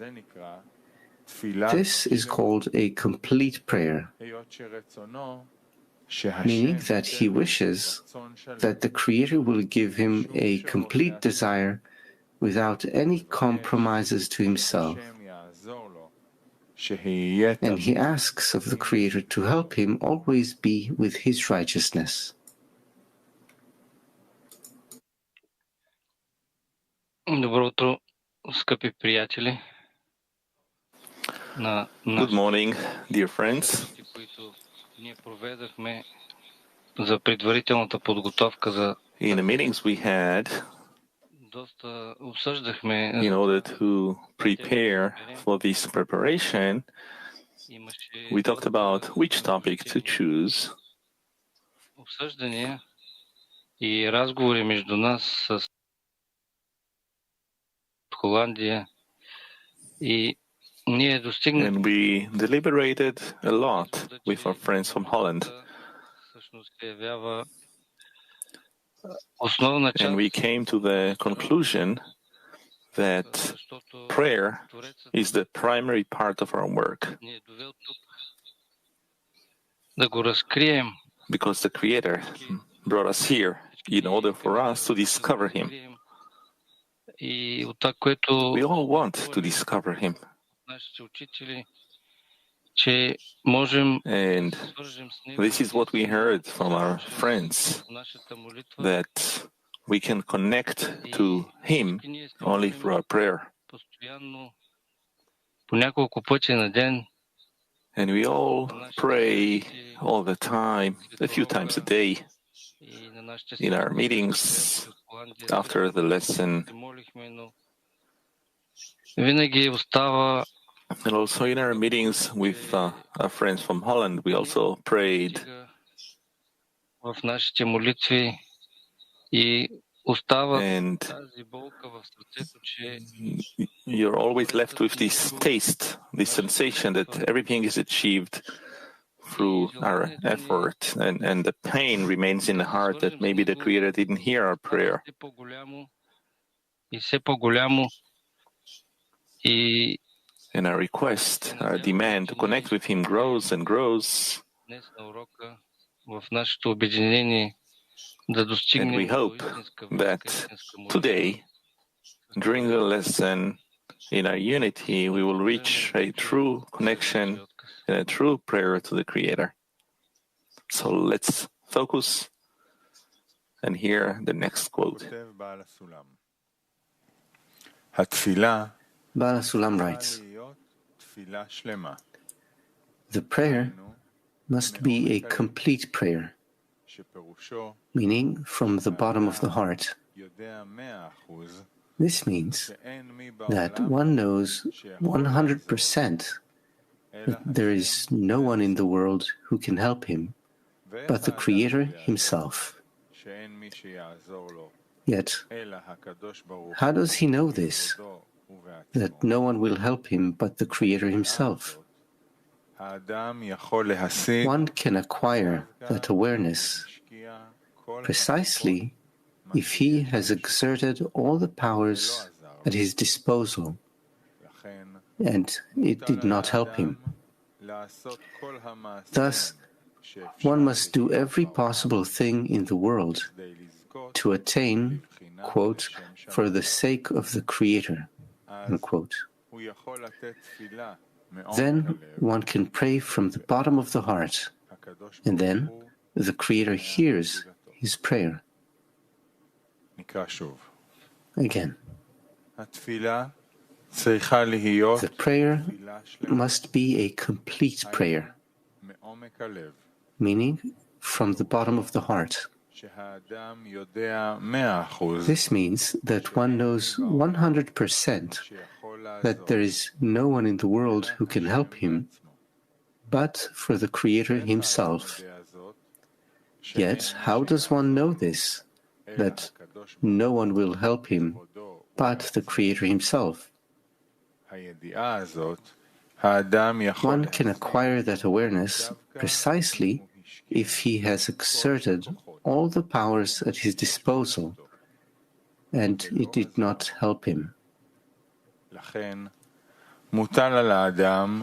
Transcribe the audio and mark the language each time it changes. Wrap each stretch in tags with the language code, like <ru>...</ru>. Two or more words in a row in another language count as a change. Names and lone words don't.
<en>This is called a complete prayer, meaning that he wishes that the Creator will give him a complete desire without any compromises to himself. And he asks of the Creator to help him always be with his righteousness.</en> <bg>Добро утро. скъпи приятели, на</bg> <en>Good morning, dear friends.</en> <bg>срещи, които ние проведахме за предварителната подготовка за</bg> <en>In the meetings we had</en> <bg>доста обсъждахме</bg> <en>in order to prepare for this preparation,</en> <bg>имаше</bg> <en>we talked about which topic to choose,</en> <bg>обсъждания и разговори между нас с Холандия и ние достигнахме</bg> <en>and we deliberated a lot with our friends from Holland,</en> <bg>всъщност се явява основна част,</bg> <en>and we came to the conclusion that</en> <bg>защото</bg> <en>prayer</en> <bg>Творецът</bg> <en>is the primary part of our work,</en> <bg>ни е довел тук да го разкрием</bg> <en>because the Creator brought us here in order for us to discover Him.</en> <bg>И от това, което</bg> <en>We all want to discover Him,</en> <bg>нашите учители, че можем</bg> <en>and</en> <bg>да се свържем с него</bg> <en>this is what we heard from our friends,</en> <bg>в нашата молитва.</bg> <en>that we can connect to Him</en> <bg>И ние се</bg> <en>only</en> <bg>молим</bg> <en>through our prayer.</en> <bg>постоянно по няколко пъти на ден.</bg> <en>And we all pray all the time, a few times a day, И на нашите in our meetings, after the lesson,</en> <bg>се молихме, но винаги остава</bg> <en>and also in our meetings with our friends from Holland. We also prayed,</en> <bg>в нашите молитви и остава</bg> <en>and</en> <bg>тази болка в сърцето, че</bg> <en>you're always left with this taste, this sensation that everything is achieved through our effort, and the pain remains in the heart that maybe the Creator didn't hear our prayer.</en> <bg>все по-голямо и все по-голямо и</bg> <en>And our request, our demand to connect with Him grows and grows.</en> <bg>днес на урока в нашето обединение да</bg> <en>And</en> <bg>достигнем</bg> <en>we</en> <bg>до</bg> <en>hope</en> <bg>истинска</bg> <en>that</en> <bg>връзка, истинска молитва.</bg> <en>today, during the lesson, in our unity, we will reach a true connection and a true prayer to the Creator. So let's focus and hear the next quote.</en> <he>כותב בעל הסולם. התפילה</he> <en>Baal Sulam</en> <he>צריכה</he> <en>writes,</en> <he>להיות תפילה שלמה.</he> <en>the prayer</en> <he>היינו,</he> <en>must be a complete prayer,</en> <he>שפירושו</he> <en>meaning from the bottom of the heart.</en> <he>יודע 100%</he> <en>This means</en> <he>שאין מי</he> <en>that</en> <he>בעולם</he> <en>one knows 100%</en> <he>אלא</he> <en>that there is no one in the world who can help him but the Creator Himself.</en> <he>שאין מי שיעזור לו</he> <en>Yet,</en> <he>אלא הקדוש ברוך</he> <en>how does he know this,</en> <he>הוא ובעצמו.</he> <en>that no one will help him but the Creator Himself?</en> <he>האדם יכול להשיג</he> <en>One can acquire that awareness</en> <he>משקיע כל</he> <en>precisely if he has exerted all the powers at his disposal</en> <he>לכן</he> <en>and it did not help him.</en> <he>לעשות כל המעשים</he> <en>Thus,</en> <he>שאפשר</he> <en>one must do every possible thing in the world</en> <he>כדי לזכות</he> <en>to attain, quote, for the sake of the Creator, unquote.</en> <he>הוא יכול לתת תפילה מעומק</he> <en>Then</en> <he>הלב.</he> <en>one can pray from the bottom of the heart,</en> <he>הקדוש</he> <en>and</en> <he>ברוך</he> <en>then</en> <he>הוא</he> <en>the Creator hears his prayer.</en> <he>נקרא שוב.</he> <en>Again,</en> <he>התפילה צריכה להיות</he> <en>the prayer</en> <he>תפילה שלמה</he> <en>must be a complete prayer,</en> <he>מעומק הלב,</he> <en>meaning from the bottom of the heart.</en> <he>שהאדם יודע 100%</he> <en>This means that one knows 100%</en> <he>שיכול</he> <en>that there is no one in the world who can help him but for the Creator Himself. Yet, how does one know this, that no one will help him but the Creator Himself?</en> <he>הידיעה הזאת, האדם יכול</he> <en>One can acquire that awareness precisely if he has exerted all the powers at his disposal and it did not help him.</en> <he>לכן מוטל על האדם</he>